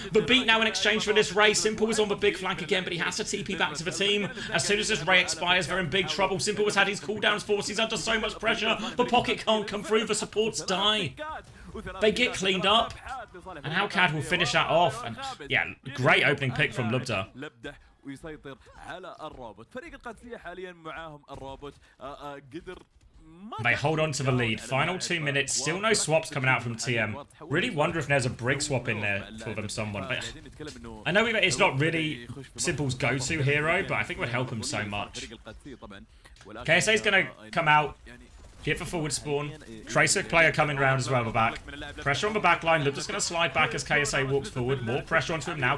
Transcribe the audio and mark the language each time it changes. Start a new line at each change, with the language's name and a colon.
English: The beat now in exchange for this Ray. Simple is on the big flank again, but he has to TP back to the team. As soon as this Ray expires, they're in big trouble. Simple has had his cooldowns forced. He's under so much pressure. The pocket can't come through. The supports die. They get cleaned up. And Alcad will finish that off. And yeah, great opening pick from Lubta.
Arabic: ويسيطر على الرابط فريق القادسية حاليا معاهم الرابط قدر
English: They hold on to the lead. Final 2 minutes. Still no swaps coming out from TM. Really wonder if there's a brig swap in there for them someone. But I know it's not really Simple's go-to hero, but I think it would help him so much. KSA's going to come out Get for forward spawn. Tracer player coming round as well, the back. Pressure on the back line. They're just going to slide back as KSA walks forward. More pressure onto him now.